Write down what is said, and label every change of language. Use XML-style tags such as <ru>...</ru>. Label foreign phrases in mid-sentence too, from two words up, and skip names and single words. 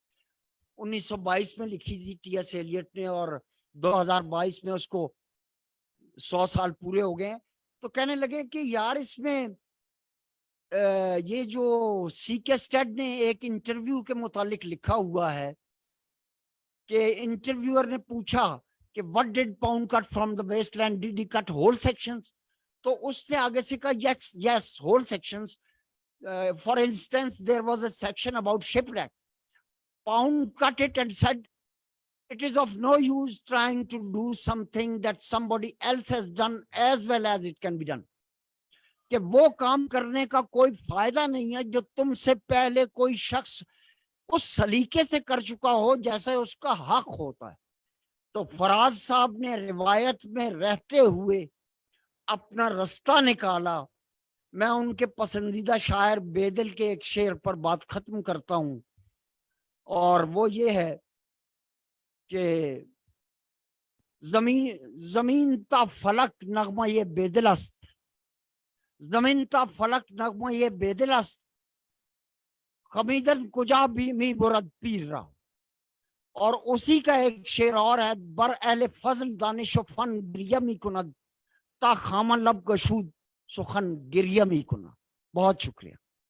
<ur>1922 میں لکھی تھی ٹی ایس ایلیٹ نے اور 2022 میں اس کو 100 سال پورے ہو گئے. تو کہنے لگے کہ یار اس میں یہ جو سی کے اسٹیڈ نے ایک انٹرویو کے متعلق لکھا ہوا ہے کہ انٹرویور نے پوچھا کہ</ur> <en>what did Pound cut from the wasteland? Did he cut whole sections?</en> <ur>تو اس نے آگے سے کہا</ur> <en>yes, whole sections. For instance, there was a section about shipwreck. Pound cut it and said, it is of no use trying to do something that somebody else has done as well as it can be done.</en> <ur>کہ وہ کام کرنے کا کوئی فائدہ نہیں ہے جو تم سے پہلے کوئی شخص اس سلیقے سے کر چکا ہو جیسے اس کا حق ہوتا ہے. تو فراز صاحب نے روایت میں رہتے ہوئے اپنا رستہ نکالا. میں ان کے پسندیدہ شاعر بیدل کے ایک شعر پر بات ختم کرتا ہوں اور وہ یہ ہے کہ</ur> <fa>زمین تا فلک نغمہ یہ بیدل است، زمین تا فلک نغمہ یہ بیدل است، خمیدن کجا بھی می برد پیر را.</fa> <ur>اور اسی کا ایک شعر اور ہے،</ur> <fa>بر اہل فضل دانش و فن گریہ می کند تا خامہ لب گشود سخن گریہ می کند.</fa> <ur>بہت شکریہ.</ur>